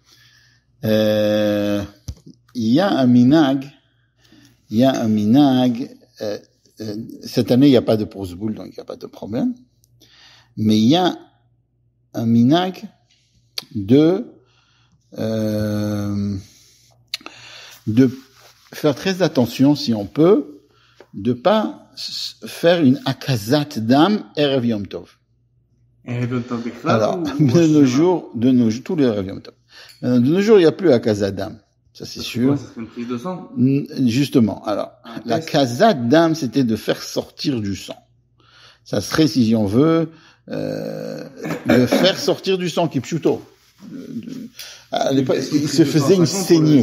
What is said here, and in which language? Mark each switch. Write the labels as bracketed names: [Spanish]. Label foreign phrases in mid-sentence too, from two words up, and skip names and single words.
[French] Il y a un minag, cette année il n'y a pas de pouzboul, donc il n'y a pas de problème, mais il y a un minag de faire très attention, si on peut, de pas faire une [Hebrew] הקזת דם ערב יום טוב. ערב יום טוב בכלל [French] Alors, ou de nos jours, tous les [Hebrew] ערב יום טוב. [French] De nos jours, il n'y a plus [Hebrew] הקזת דם. [French] Ça, c'est sûr. Ça serait une prise de sang? Justement. Alors, la [Hebrew] הקזת דם, [French] c'était de faire sortir du sang. Ça serait, si on veut, de faire sortir du sang, qui est pseudo. À l'époque, il se faisait une saignée.